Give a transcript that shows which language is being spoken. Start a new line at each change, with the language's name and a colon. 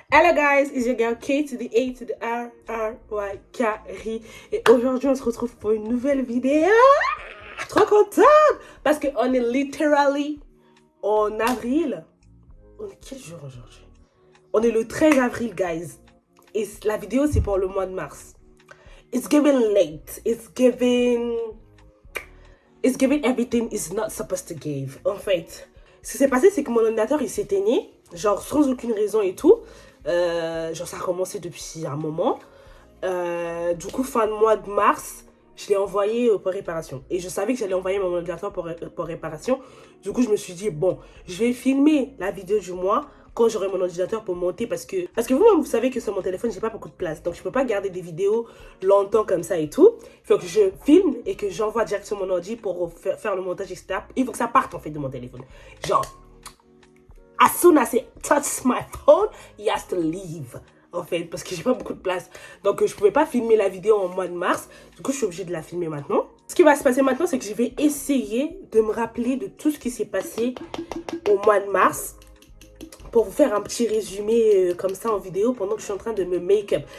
English: Hello guys, it's your girl K to the A to the R, R, Y, K,
French: et aujourd'hui on se retrouve pour une nouvelle vidéo. Trop contente parce qu'on est literally en avril. On est quel jour aujourd'hui? On est le 13 avril guys. Et la vidéo c'est pour le mois de mars.
English: It's giving late. It's giving everything is not supposed to give.
French: En fait, ce qui s'est passé c'est que mon ordinateur il s'éteignait, genre sans aucune raison et tout. Genre ça a commencé depuis un moment. Du coup, fin de mois de mars, je l'ai envoyé pour réparation. Et je savais que j'allais envoyer mon ordinateur pour réparation. Du coup, je me suis dit, bon, je vais filmer la vidéo du mois quand j'aurai mon ordinateur pour monter. Parce que vous-même, vous savez que sur mon téléphone, j'ai pas beaucoup de place. Donc, je peux pas garder des vidéos longtemps comme ça et tout. Il faut que je filme et que j'envoie direct sur mon ordi pour faire le montage, etc. Il faut que ça parte, en fait, de mon téléphone.
English: Genre, as soon as it touches my phone, it has to leave.
French: En fait, parce que j'ai pas beaucoup de place. Donc, je pouvais pas filmer la vidéo en mois de mars. Du coup, je suis obligée de la filmer maintenant. Ce qui va se passer maintenant, c'est que je vais essayer de me rappeler de tout ce qui s'est passé au mois de mars. Pour vous faire un petit résumé comme ça en vidéo pendant que je suis en train de me make-up.